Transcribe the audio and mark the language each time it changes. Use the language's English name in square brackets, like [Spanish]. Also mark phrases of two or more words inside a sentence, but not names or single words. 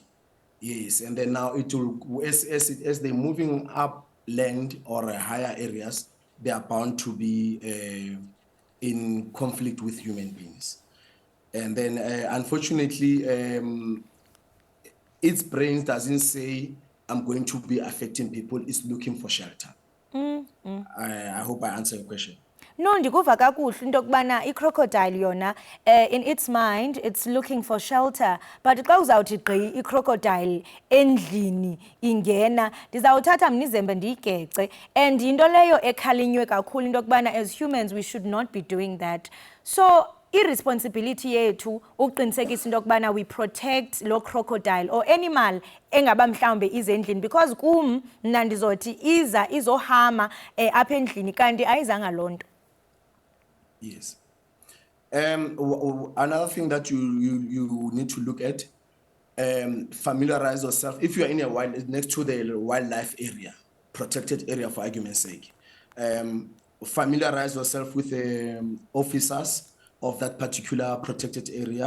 [English] Yes, and then now it will, as they're moving up land or higher areas, they are bound to be in conflict with human beings. And then, unfortunately, its brain doesn't say, I'm going to be affecting people, it's looking for shelter. I hope I answered your question. No, [Xhosa] ndikuva kakuhle into yokubana i-crocodile yona [English] in its mind it's looking for shelter, [Xhosa] but xa uzawuthi gqi i-crocodile endlini ingena, ndizawuthatha mnizembe ndiyigece, and into leyo ekhalinywe kakhulu into yokubana [English] as humans we should not be doing that. So irresponsibility [Xhosa] yethu ukuqinisekisa into yokubana [English] we protect [Xhosa] lo [English] crocodile or animal [Xhosa] engaba mhlawumbe izendlini, because kum mna ndizothi izohama apha endlini kanti ayizanga loo nto. [English] Yes. Another thing that you need to look at, familiarize yourself. If you are in a wild, next to the wildlife area, protected area for argument's sake, familiarize yourself with the officers of that particular protected area.